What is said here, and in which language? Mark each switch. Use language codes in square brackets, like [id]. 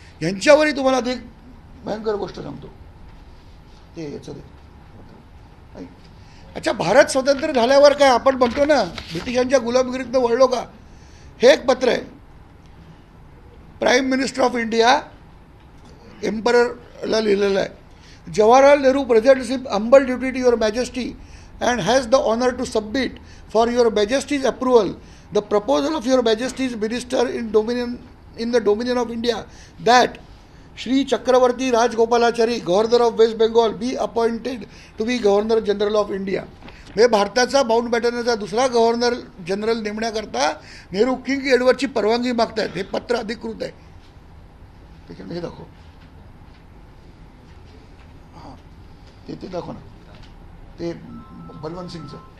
[mr] यांच्यावरही तुम्हाला ते भयंकर गोष्ट सांगतो. ते याचं दे. अच्छा, भारत स्वतंत्र झाल्यावर काय आपण म्हणतो ना ब्रिटिशांच्या गुलामगिरीतनं वळलो का? हे एक पत्र आहे. प्राईम मिनिस्टर ऑफ इंडिया एम्पररला लिहिलेलं आहे. [en] Jawaharlal Nehru presents him humble duty to your majesty and has the honor to submit for your majesty's approval the proposal of your majesty's minister in the dominion of India that Shri Chakravarti Rajgopalachari, governor of West Bengal, be appointed to be governor general of India. [mr] म्हणजे भारताचा mount बॅटनचा दुसरा governor general नेमण्याकरता Nehru king एडवर्डची परवानगी मागतायत. हे पत्र अधिकृत आहे. त्याच्यामध्ये हे दाखव. हां, ते दाखव ना, ते बलवंत सिंगचं.